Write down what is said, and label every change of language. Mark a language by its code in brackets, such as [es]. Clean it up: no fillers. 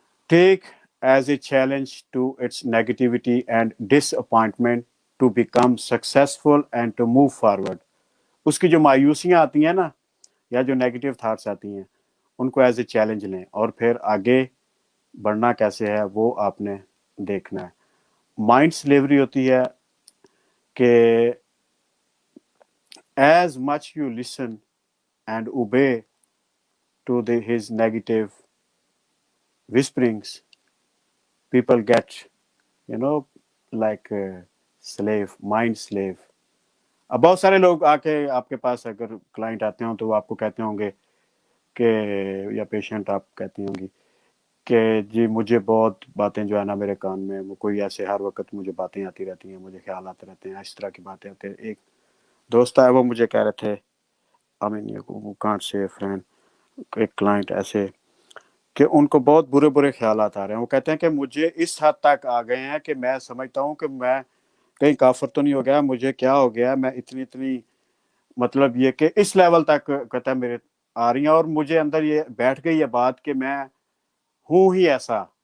[en] Take as a challenge to its negativity and disappointment to become successful and to move forward. [ur] اس کی جو مایوسیاں آتی ہیں نا یا جو نیگیٹو تھاٹس آتی ہیں ان کو ایز اے چیلنج لیں, اور پھر آگے بڑھنا کیسے ہے وہ آپ نے دیکھنا ہے. [en] mind slavery [ur] ہوتی ہے کہ [en] as much you listen and obey to his negative whisperings, people get, you know, like a slave, mind slave. [ur] اب بہت سارے لوگ آ کے آپ کے پاس اگر کلائنٹ آتے ہوں تو وہ آپ کو کہتے ہوں گے کہ, یا پیشنٹ آپ کہتی ہوں گی کہ جی مجھے بہت باتیں جو ہے نا میرے کان میں, وہ کوئی ایسے ہر وقت مجھے باتیں آتی رہتی ہیں, مجھے خیال آتے رہتے ہیں, اس طرح کی باتیں آتے ہیں. ایک دوست ہے وہ مجھے کہہ رہے تھے, [en] I mean you can't say a friend, [ur] ایک کلائنٹ ایسے کہ ان کو بہت برے برے خیالات آ رہے ہیں. وہ کہتے ہیں کہ مجھے اس حد تک آ گئے ہیں کہ میں سمجھتا ہوں کہ میں کہیں کافر تو نہیں ہو گیا, مجھے کیا ہو گیا, میں اتنی مطلب یہ کہ اس لیول تک کہتا ہے میرے آ رہی ہیں, اور مجھے اندر یہ بیٹھ گئی یہ بات کہ میں ہوں ہی ایسا.